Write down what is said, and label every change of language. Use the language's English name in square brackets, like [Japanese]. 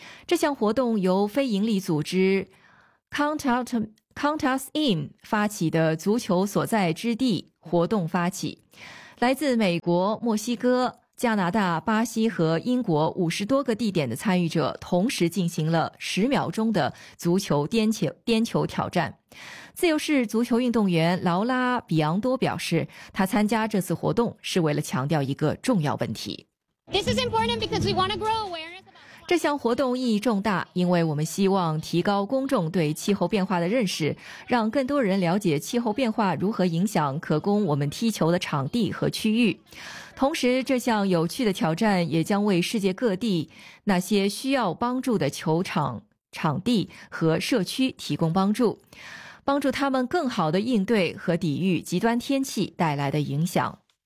[Chinese] 这项活动由非营利组织 Count Us In 发起的足球所在之地活动发起，来自美国、墨西哥、加拿大、巴西和英国50多个地点的参与者同时进行了10秒钟的足球颠球挑战。自由式足球运动员劳拉·比昂多表示，他参加这次活动是为了强调一个重要问题。 [English] This is important because we want to grow awareness. [Chinese] 这项活动意义重大，因为我们希望提高公众对气候变化的认识，让更多人了解气候变化如何影响可供我们踢球的场地和区域。同时，这项有趣的挑战也将为世界各地那些需要帮助的球场、场地和社区提供帮助，帮助他们更好地应对和抵御极端天气带来的影响。